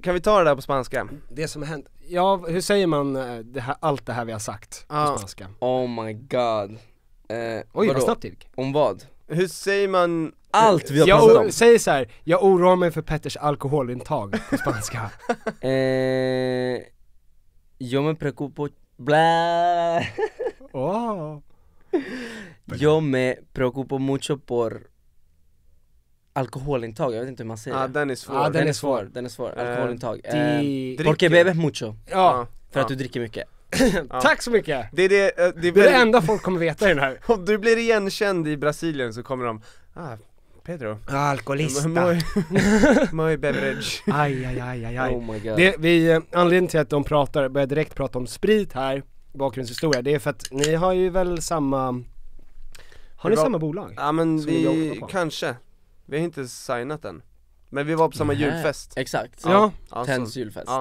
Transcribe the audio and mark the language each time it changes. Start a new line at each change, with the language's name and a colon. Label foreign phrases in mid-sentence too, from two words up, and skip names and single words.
Swedish: Kan vi ta det där på spanska? Det som har hänt. Ja, hur säger man allt det här vi har sagt på spanska?
English: Oh my god.
Swedish: Oj, vad snabbt det gick. Om vad? Hur säger man allt vi har pratat om? Säg så här, jag oroar mig för Petters alkoholintag på spanska.
Spanish: Yo me preocupo bla. Yo me preocupo mucho por
Swedish: alkoholintag, jag vet inte hur man säger. Den är svår. Den är svår. Alkoholintag.
Spanish: Porque bebes mucho.
Swedish: För att du dricker mycket. Tack så mycket. Det är det enda folk kommer veta i den här. Om du blir igenkänd i Brasilien så kommer de Pedro, alkoholista.
Spanish: Muy beverage.
Swedish: Aj.
English: Oh my god.
Swedish: Anledningen till att de börjar direkt prata om sprit här, bakgrundshistoria, det är för att ni har ju väl samma. Har ni samma bolag? Ja, men vi kanske. Vi har inte signat än. Men vi var på samma julfest. Exakt. Tens julfest. Ja.